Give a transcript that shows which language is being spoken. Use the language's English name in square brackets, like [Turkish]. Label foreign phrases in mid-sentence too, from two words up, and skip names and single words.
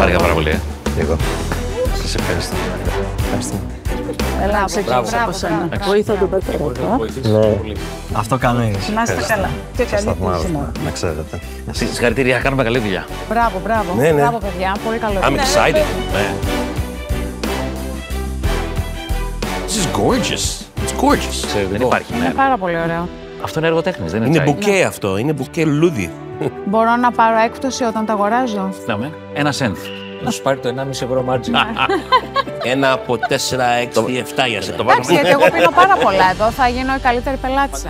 [Greek] Χάρηκα πάρα πολύ. Εγώ. Σας ευχαριστώ. Ευχαριστούμε. Έλα, ξεκινήσω από σένα. Βοήθα τον πατέρα του. Αυτό κάνω ήδη. Να είστε καλά. Και Σας καλή θαυμάζω, τύχη να. να ξέρετε. Συγχαρητήρια, κάνουμε καλή δουλειά. Μπράβο, μπράβο. Ναι, ναι. Μπράβο, παιδιά. Πολύ καλό. [English] I'm excited. [Greek] Ναι. [English] This is gorgeous. It's gorgeous. [Greek] Δεν υπάρχει. Είναι Ναι. πάρα πολύ ωραίο. Αυτό είναι έργο-τέχνης, δεν είναι Είναι τσάι. μπουκέ αυτό, είναι μπουκέ λουλούδι. Μπορώ να πάρω έκπτωση όταν τα αγοράζω. Ναι, 1 cent. Να σου πάρει το 1,5 ευρώ margin. Ένα από 4, 6, 7 για σένα. Εντάξει, γιατί εγώ πίνω πάρα πολλά εδώ. Θα γίνω η καλύτερη πελάτησα.